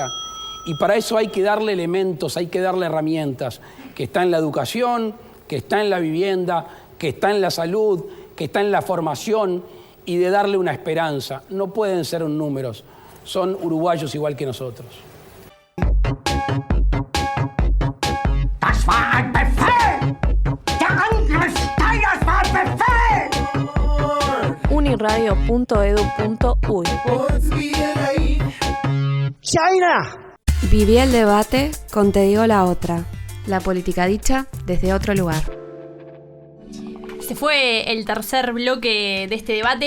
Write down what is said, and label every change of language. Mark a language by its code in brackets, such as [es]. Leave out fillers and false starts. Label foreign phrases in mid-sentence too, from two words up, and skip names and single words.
[es] Y para eso hay que darle elementos, hay que darle herramientas, que está en la educación, que está en la vivienda, que está en la salud, que está en la formación, y de darle una esperanza. No pueden ser números, son uruguayos igual que nosotros. [de] Das war ein Befehl! Der Angriff Steiners war ein Befehl! [es] Uniradio.edu.uy China. Viví el debate con Te digo la otra. La política dicha desde otro lugar. Se fue el tercer bloque de este debate.